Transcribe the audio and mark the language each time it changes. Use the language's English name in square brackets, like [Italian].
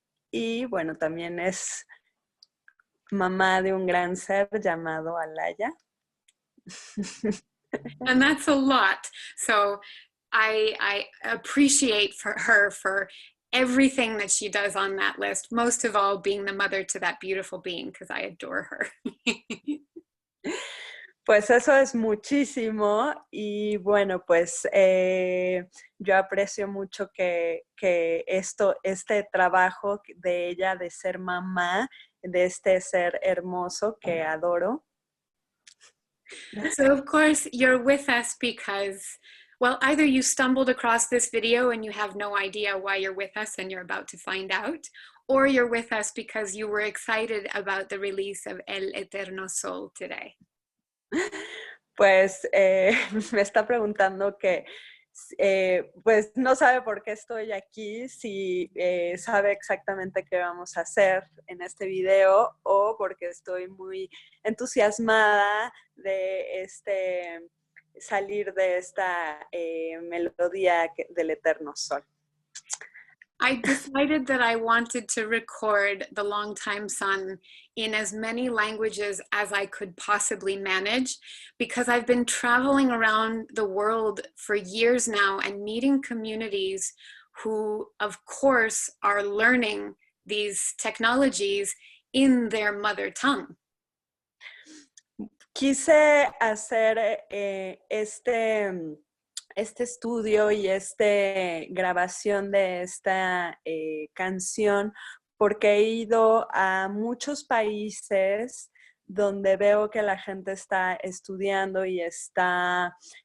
[Spanish] Y bueno, también es mamá de un gran ser llamado Alaya. [English] And that's a lot. So I appreciate her for everything that she does on that list, most of all being the mother to that beautiful being, because I adore her. [Spanish] Pues eso es muchísimo y bueno, pues yo aprecio mucho que este trabajo de ella de ser mamá, de este ser hermoso que adoro. [English] So of course you're with us because, well, either you stumbled across this video and you have no idea why you're with us and you're about to find out, or you're with us because you were excited about the release of El Eterno Sol today. [Spanish] Pues me está preguntando que pues no sabe por qué estoy aquí, si sabe exactamente qué vamos a hacer en este video o porque estoy muy entusiasmada de salir de esta melodía del Eterno Sol. [English] I decided that I wanted to record the Longtime Sun in as many languages as I could possibly manage because I've been traveling around the world for years now and meeting communities who, of course, are learning these technologies in their mother tongue. [Spanish] Quise hacer este estudio y grabación de esta canción porque he ido a muchos países donde veo que la gente está estudiando y está